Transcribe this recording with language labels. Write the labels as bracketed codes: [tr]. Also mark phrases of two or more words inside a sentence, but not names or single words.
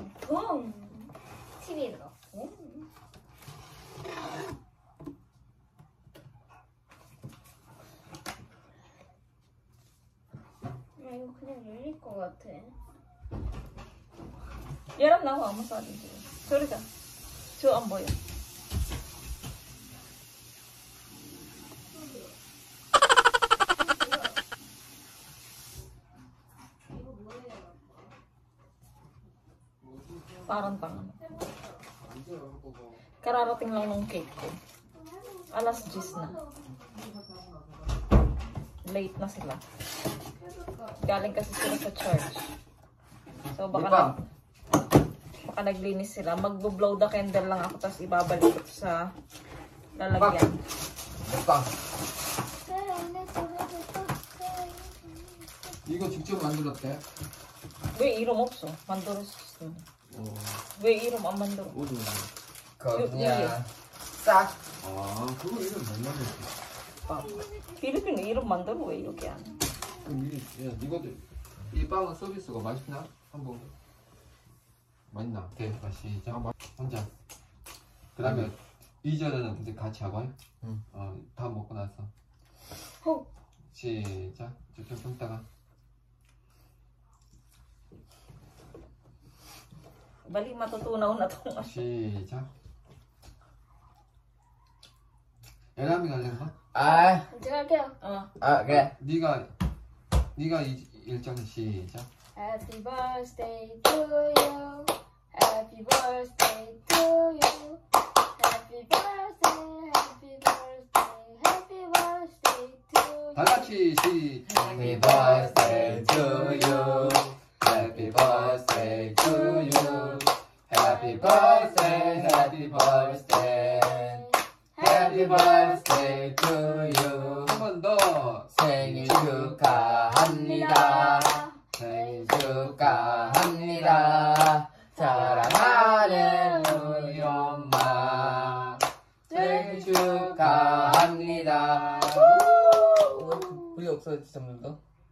[ko] 펑! TV에 넣어. 이거 그냥 열릴 것 같아. 얘랑 나하고 아무 싸지 지금. 저리가. 저 안 보여. [tl] Parang kararating lang nung cake ko. Alas 10 na. Late na sila. Galing kasi sila sa church. So baka naglinis sila. Magbo- [en] blow the candle [tl] lang ako tapos ibabalik ko sa lalagyan. [ko] 이거 직접 만들었대? 왜 이름 없어? 만들었어. 왜 이름 안 만들어? 그냥 싹. 아, 그거 이름 못 만들었어. 필리핀 이름 만들어 왜 이렇게 안 해? 그럼 이것도, 이 빵은 서비스가 맛있나? 한번. 맛있나? 네, 시작. 혼자. 그 다음에, 이전에는 이제 같이 하고, 응. 다 먹고 나서. 시작. 좀 이따가. [tl] Bali matutunaw na to. [ko] 시작. 예람이가 할래? 아, 제가 할게요. 그래. 네가 일정 시작. [en] Happy birthday to you. Happy birthday to you. Happy birthday, happy birthday, happy birthday to you. [ko] 다 같이 [en] Happy birthday to you. Happy birthday to you. Happy birthday, happy birthday. Happy birthday to you. [ko] 한 번 더. 생일 축하합니다. 생일 축하합니다. 사랑하는 우리 엄마. 생일 축하합니다. 우리 없어졌지, 점점